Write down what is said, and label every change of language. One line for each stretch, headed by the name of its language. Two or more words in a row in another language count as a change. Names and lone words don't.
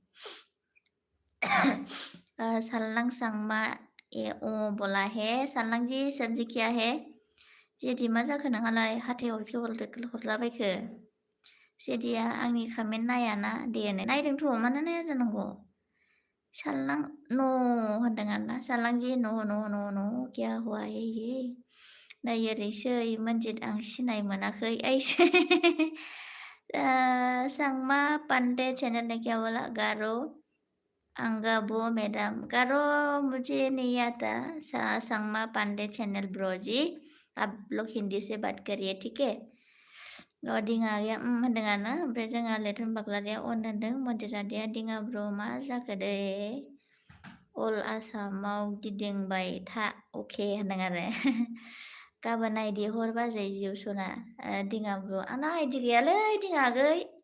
Bodo: सालनां सांमा
Hindi: बोला है सालनां जी सब्जी क्या है
Bodo: जेदि मा जाखो नोंहालाय हाथाय हरलाबायखो जेदिया आंनि कामेन्ट नायाना दे नायदोंथ' मानो नाया जानांगौ सालनां न' होनदों आरोना सालनां जी न'
Hindi: क्या हुआ है ये
Bodo: नै ओरैसै मन्जित आं सिनाय मोनाखै ऐसे
Hindi: सांमा पांडे चैनल ने क्या बोला गारो अंगा वो मैडम गारो मुझे नहीं आता सांमा पांडे चैनल ब्रो जी आप लोग हिंदी से बात करिए ठीक है
Bodo: दिङा आगैया होनदों आरोना ओमफ्राय जोंहा लेथन बाग्लारिया अन होनदों मन्जित आदाया दिङा ब्र मा जाखो दे अल आसामाव गिदिंबाय था अके होनदों आरो गाबोन आइडि हर बाजै जिउ सना दिङा ब्र आंना आइडि गैयालै दिङा आगै